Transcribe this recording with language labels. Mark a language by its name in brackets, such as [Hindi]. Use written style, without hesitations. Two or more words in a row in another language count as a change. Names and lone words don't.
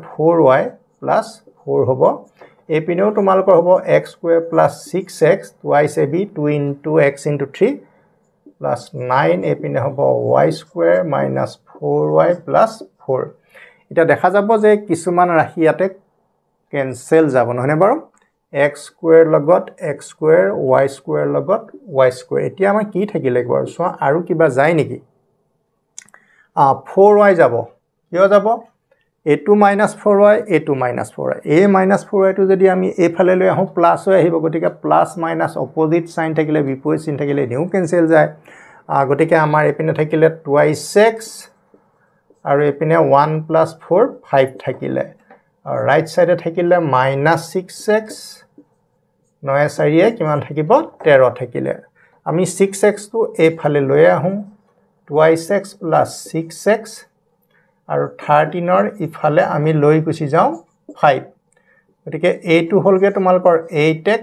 [Assamese] 4y + 4 হ'ব এই পিনেও তোমালোকৰ হ'ব x স্কয়াৰ + 6x 2ab 2 * x * 3 + 9 এই পিনে হ'ব y স্কয়াৰ - 4y + 4 এটা দেখা যাব যে কিছুমান ৰাশি ইয়াতে কেনসেল যাব নহনে বাৰু x স্কয়াৰ লগত x স্কয়াৰ y স্কয়াৰ লগত y স্কয়াৰ এতিয়া আমাৰ কি থাকিলে বাৰু চোৱা আৰু কিবা যায় নেকি 4y যাব কিয় যাব a2 - 4y a2 - 4y a - 4y টো যদি আমি এফালে লৈ আহো প্লাস হৈ আহিব গতিকে [English] plus minus opposite sign [Assamese] থাকিলে বিপৰীত চিন থাকিলে নিউ কেনসেল যায় গতিকে আমাৰ এপিনে থাকিলে 2x আৰু এপিনে 1 + 4 5 থাকিলে আৰু ৰাইট সাইডে থাকিলে -6x 9 4 কিমান থাকিব 13 থাকিলে আমি 6x টো এফালে লৈ আহো 2x + 6x আৰু 13 ৰ ইফালে আমি লৈ গুছি যাও 5 গতিকে a2 হলগে তোমালকৰ 8x